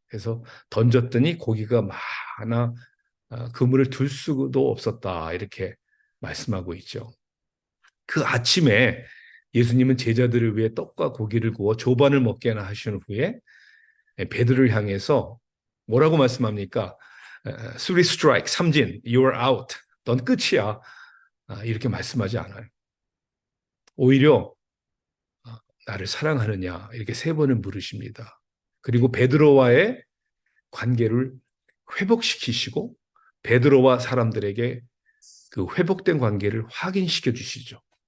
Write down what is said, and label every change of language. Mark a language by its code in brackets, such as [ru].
[ko] 해서 던졌더니 고기가 많아 그물을 둘 수도 없었다. 이렇게 말씀하고 있죠. 그 아침에 예수님은 제자들을 위해 떡과 고기를 구워 조반을 먹게 하나 하신 후에 베드로를 향해서 뭐라고 말씀합니까? [en] Three strike, 삼진, you're out. [ko] 넌 끝이야. 이렇게 말씀하지 않아요. 오히려 나를 사랑하느냐 이렇게 세 번을 물으십니다. 그리고 베드로와의 관계를 회복시키시고 베드로와 사람들에게 그 회복된 관계를 확인시켜 주시죠.